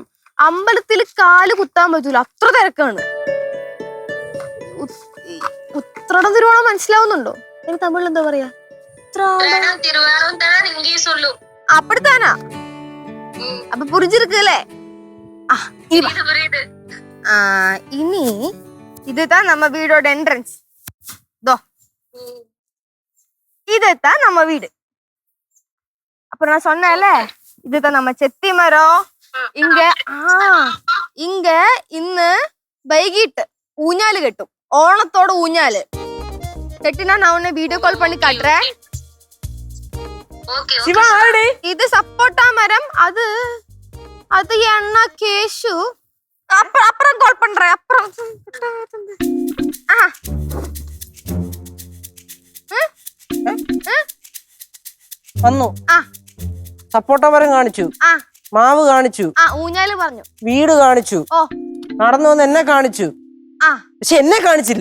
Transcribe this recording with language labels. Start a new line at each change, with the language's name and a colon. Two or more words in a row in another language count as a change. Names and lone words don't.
Malayalam: അമ്പലത്തിൽ കാല് കുത്താൻ പറ്റൂല, അത്ര തിരക്കാണ്. ഉത്രാടം തിരുവോണം മനസ്സിലാവുന്നുണ്ടോ? എനിക്ക് തമിഴിൽ എന്താ പറയാ? അപ്പടിത്താനാ?
Tamil: അപ്പൊ പുരിஞ்சிருக்குല്ലേ? ഇനി இதுதான் நம்ம வீடோட என்ட்ரன்ஸ். தோ இதுதான் நம்ம வீடு. அப்புறம் நான் சொன்னேன்ல, இதுதான் நம்ம செத்தி மரம்.
Malayalam: இங்க ഇന്ന് വൈകിട്ട് ഊഞ്ഞാല് കെട്ടും. ഓണത്തോടെ ഊഞ്ഞാല് കെട്ടിനാ
Tamil: நான் உன்னை வீடியோ கால் பண்ணி காட்டுறேன்.
Malayalam: ഇത് സപ്പോട്ട മരം.
Tamil: அது என்ன கேஷு? அப்புறம் கால் பண்றேன். அப்புறம்
Malayalam: വന്നു. സപ്പോട്ട മരം കാണിച്ചു, മാവ് കാണിച്ചു, ഊഞ്ഞാല് പറഞ്ഞു, വീട് കാണിച്ചു, നടന്നു വന്ന് എന്നെ കാണിച്ചു. പക്ഷെ എന്നെ കാണിച്ചില്ല.